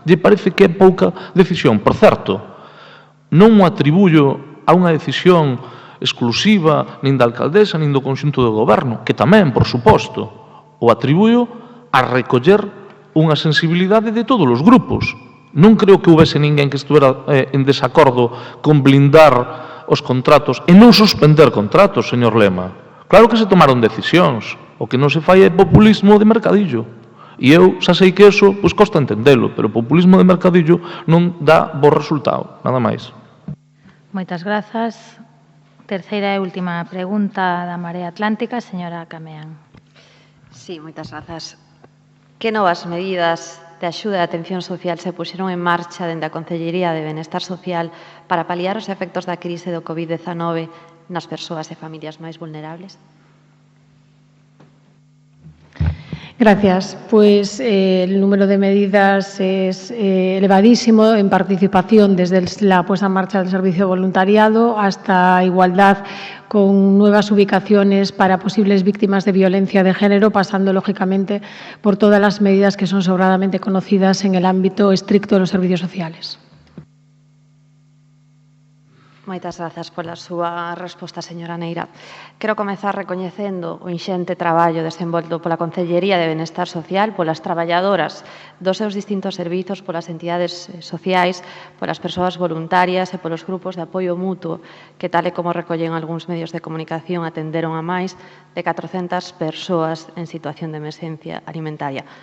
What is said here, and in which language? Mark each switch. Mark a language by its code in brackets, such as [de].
[gl] Lle parece que é pouca decisión. Por certo, non o atribuyo a unha decisión exclusiva nin da alcaldesa nin do conxunto do goberno, que tamén, por suposto, o atribuyo a recoller unha sensibilidade de todos os grupos. Non creo que houvese ninguén que estuvera en desacordo con blindar os contratos e non suspender contratos, señor Lema. Claro que se tomaron decisións. O que non se fai é populismo de mercadillo. E eu xa sei que eso costa entendelo, pero o populismo de mercadillo non dá bo resultado, nada máis. Moitas grazas. Terceira e última pregunta da Marea Atlántica, señora Cameán. Sí, moitas grazas. Que novas medidas de axuda e atención social se puxeron en marcha dende a Concellería de Benestar Social para paliar os efectos da crise do COVID-19 nas persoas e familias máis vulnerables? [es] Gracias. Pues el número de medidas es elevadísimo en participación desde la puesta en marcha del servicio de voluntariado hasta igualdad con nuevas ubicaciones para posibles víctimas de violencia de género, pasando lógicamente por todas las medidas que son sobradamente conocidas en el ámbito estricto de los servicios sociales. [gl] Moitas grazas pola súa resposta, señora Neira. Quero comezar recoñecendo o inxente traballo desenvolto pola Concellería de Benestar Social, polas traballadoras dos seus distintos servizos, polas entidades sociais, polas persoas voluntarias e polos grupos de apoio mutuo que, tal e como recollen algúns medios de comunicación, atenderon a máis de 400 persoas en situación de emerxencia alimentaria.